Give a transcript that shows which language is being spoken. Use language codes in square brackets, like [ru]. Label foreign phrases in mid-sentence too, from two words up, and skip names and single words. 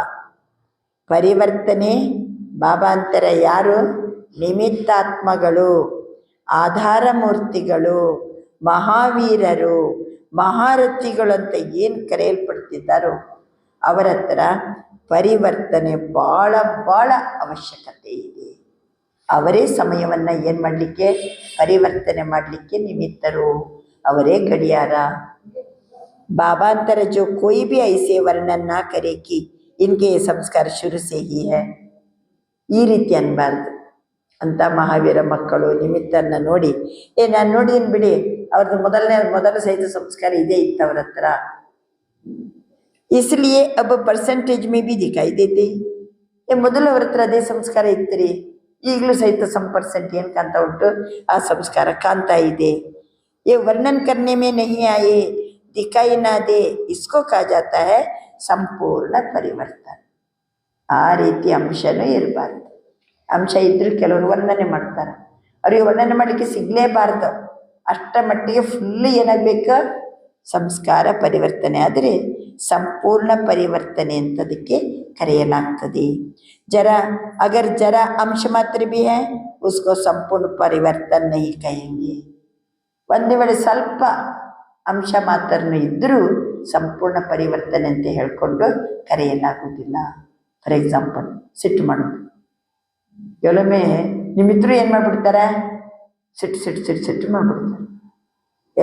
[kn] ಪರಿವರ್ತನೆ ಬಾಬಾ ಅಂತಾರೆ ಯಾರು, ನಿಮಿತ್ತಾತ್ಮಗಳು, ಆಧಾರ ಮೂರ್ತಿಗಳು, ಮಹಾವೀರರು, ಮಹಾರಥಿಗಳು ಅಂತ ಏನು ಕರೆಯಲ್ಪಡ್ತಿದ್ದಾರೋ ಅವರ ಹತ್ರ ಪರಿವರ್ತನೆ ಭಾಳ ಭಾಳ ಅವಶ್ಯಕತೆ ಇದೆ. ಅವರೇ ಸಮಯವನ್ನು ಏನು ಮಾಡಲಿಕ್ಕೆ, ಪರಿವರ್ತನೆ ಮಾಡಲಿಕ್ಕೆ ನಿಮಿತ್ತರು, ಅವರೇ ಗಡಿಯಾರ. [hi] बाबा अंतर जो कोई भी ऐसे वर्णन ना करे कि इनके संस्कार शुरू से ही है, [kn] ಈ ರೀತಿ ಅನ್ಬಾರ್ದು. ಅಂತ ಮಹಾವೀರ ಮಕ್ಕಳು ನಿಮಿತ್ತನ್ನ ನೋಡಿ, ನಾನು ನೋಡಿದೀನಿ ಬಿಡಿ, ಅವ್ರದ್ದು ಮೊದಲ ಸಹಿತ ಸಂಸ್ಕಾರ ಇದೇ ಇತ್ತು ಅವ್ರ ಹತ್ರ. [hi] इसलिए अब परसेंटेज में भी दिखाई देते. [kn] ಮೊದಲು ಅವ್ರ ಹತ್ರ ಅದೇ ಸಂಸ್ಕಾರ ಇತ್ತು, ಈಗಲೂ ಸಹಿತ 1% ಏನು ಕಾಣ್ತಾ ಉಂಟು, ಆ ಸಂಸ್ಕಾರ ಕಾಣ್ತಾ ಇದೆ. [hi] ये वर्णन करने में नहीं आए, दिखाई ना दे, इसको कहा जाता है [kn] ಸಂಪೂರ್ಣ ಪರಿವರ್ತನೆ. ಆ ರೀತಿ ಅಂಶನೂ ಇರಬಾರ್ದು. ಅಂಶ ಇದ್ದರೂ ಕೆಲವರು ವರ್ಣನೆ ಮಾಡ್ತಾರೆ, ಅವರಿಗೆ ವರ್ಣನೆ ಮಾಡಲಿಕ್ಕೆ ಸಿಗಲೇಬಾರ್ದು. ಅಷ್ಟರ ಮಟ್ಟಿಗೆ ಫುಲ್ ಏನಾಗಬೇಕು, ಸಂಸ್ಕಾರ ಪರಿವರ್ತನೆ ಆದರೆ ಸಂಪೂರ್ಣ ಪರಿವರ್ತನೆ ಅಂತದಕ್ಕೆ ಕರೆಯಲಾಗ್ತದೆ. [hi] अगर ज़रा अंश मात्र भी है उसको संपूर्ण परिवर्तन नहीं कहेंगे. [kn] ಒಂದು ವೇಳೆ ಸ್ವಲ್ಪ ಅಂಶ ಮಾತ್ರನೂ ಇದ್ದರೂ ಸಂಪೂರ್ಣ ಪರಿವರ್ತನೆ ಅಂತ ಹೇಳ್ಕೊಂಡು ಕರೆಯಲಾಗುವುದಿಲ್ಲ. [en] for example, [kn] ಸಿಟ್ಟು ಮಾಡೋದು. ಕೆಲವೊಮ್ಮೆ ನಿಮ್ಮಿದ್ರು ಏನು ಮಾಡಿಬಿಡ್ತಾರೆ, ಸಿಟ್ಟು ಮಾಡಿಬಿಡ್ತಾರೆ.